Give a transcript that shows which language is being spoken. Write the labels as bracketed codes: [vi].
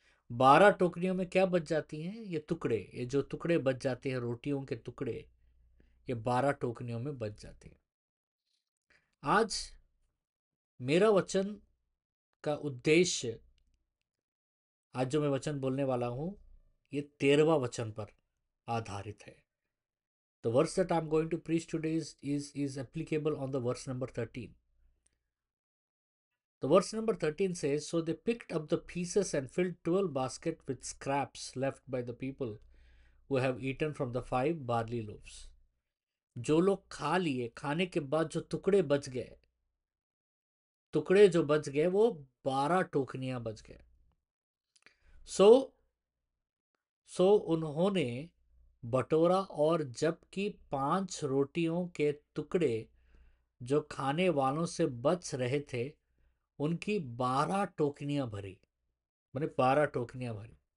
[hi] 12 टोकरियों में क्या बच जाती हैं? ये टुकड़े, ये जो टुकड़े बच जाते हैं, रोटियों के टुकड़े, ये 12 टोकरियों में बच जाते हैं। आज मेरा वचन का उद्देश्य, आज जो मैं वचन बोलने वाला हूं, ये 13वां वचन पर आधारित है। [en] The verse that I'm going to preach today is applicable on the verse number 13. The verse number 13 says, so they picked up the pieces and filled 12 baskets with scraps left by the people who have eaten from the 5 barley loaves। [hi] जो लोग खा लिए, खाने के बाद जो टुकड़े बच गए, टुकड़े जो बच गए वो 12 टोकनियां बच गए। सो सो उन्होंने बटोरा, और जबकि 5 रोटियों के टुकड़े जो खाने वालों से बच रहे थे, उनकी 12 टोकनियां भरी, मैंने 12 टोकनियां भरी।